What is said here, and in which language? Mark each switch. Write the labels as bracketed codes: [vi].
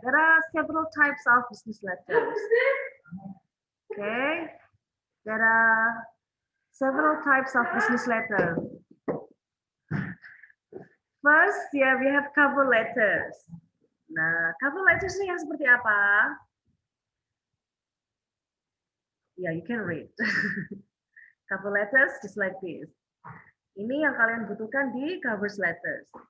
[en] There are several types of business letters. Okay. There are several types of business letter. First, yeah, we have cover letters. [id] Nah, cover letters ini yang seperti apa? [en] Yeah, you can read. Cover letters just like this. [id] Ini yang kalian butuhkan di cover letters.